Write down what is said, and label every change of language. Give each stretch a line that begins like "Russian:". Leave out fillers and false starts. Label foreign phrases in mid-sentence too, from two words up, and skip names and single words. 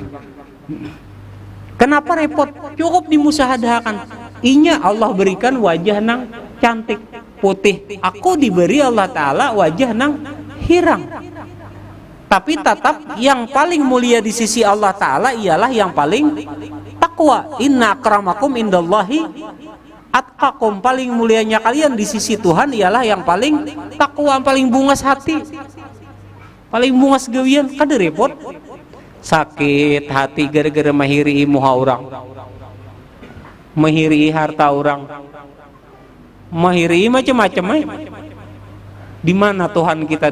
Banjar: Kenapa repot? Cukup dimusahadakan. Inya Allah berikan wajah nang cantik putih. Aku diberi Allah Ta'ala wajah nang hirang.
Indonesian: Tapi tetap yang paling mulia di sisi Allah Ta'ala ialah yang paling takwa.
Arabic: إن أكرمكم عند الله أتقاكم,
Indonesian: paling mulianya kalian di sisi Tuhan ialah yang paling takwa,
Banjar: paling bungas hati, paling bungas gawian. Kada repot sakit hati gara-gara mahiri muha orang, mahiri harta orang, mahiri macam-macam. Di mana Tuhan kita?